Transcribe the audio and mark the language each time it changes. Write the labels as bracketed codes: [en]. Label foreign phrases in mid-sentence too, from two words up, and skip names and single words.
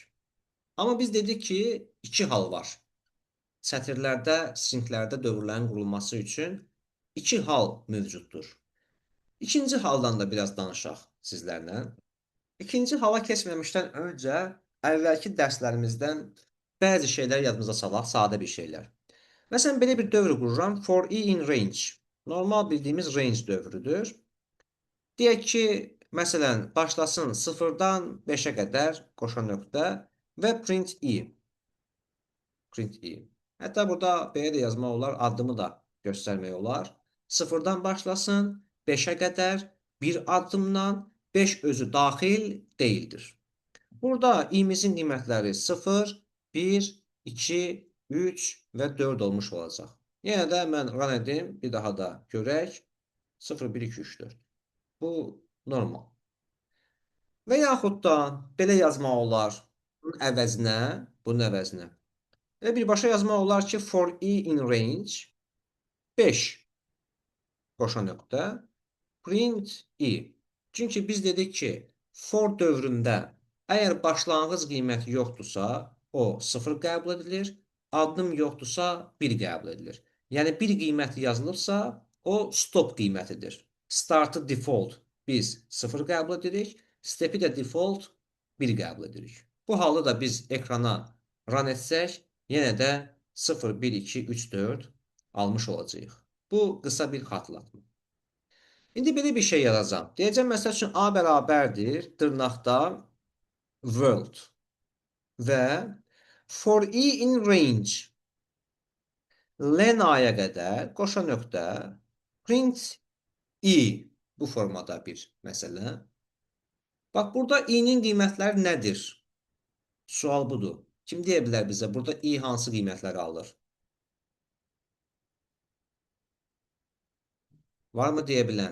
[az] Amma biz dedik ki, 2 hal var. Sətirlərdə, stringlərdə dövrlərin qurulması üçün 2 hal mövcuddur. İkinci haldan da biraz danışaq sizlərlə. İkinci hala keçməmişdən öncə əvvəlki dərslərimizdən bəzi şeylər yadımıza salaq, sadə bir şeylər. Məsələn, belə bir dövr qururam. [en] For i in range. [az] Normal bildiyimiz range dövrüdür. Deyək ki, məsələn, başlasın 0-dan 5-ə qədər qoşa nöqtə və [en] print i. Print i. [az] Hətta burada belə də yazmaq olar, addımı da göstərmək olar. 0-dan başlasın 5-ə qədər bir addımdan 5 özü daxil deyildir. Burada i'mizin qiymətləri 0, 1, 2, 3 və 4 olmuş olacaq. Yenə də mən run edim, bir daha da görək. 0, 1, 2, 3, 4. Bu normal. Və yaxud da belə yazmaq olar. Bunun əvəzinə. Və birbaşa yazmaq olar ki, [en] for i in range 5 [az] qoşa nöqtə [en] print i. [az] Çünki biz dedik ki, for dövründə əgər başlanğıc qiyməti yoxdursa, o 0 qəbul edilir, addım yoxdursa 1 qəbul edilir. Yəni bir qiyməti yazılıbsa, o stop qiymətidir. Startı default biz 0 qəbul edirik, stepi də default 1 qəbul edirik. Bu halı da biz ekrana run etsək, yenə də 0, 1, 2, 3, 4 almış olacağıq. Bu qısa bir xatırlatma. İndi belə bir şey yazacağam. Deyəcəm, məsəl üçün A bərabərdir, dırnaqda world və [en] for i in range len [az] aya qədər qoşa nöqtə [en] print i [az] bu formada bir məsələ. Bax, burada i-nin qiymətləri nədir? Sual budur. Kim deyə bilər bizə? Burada i hansı qiymətləri alır? Var mı deyə bilən?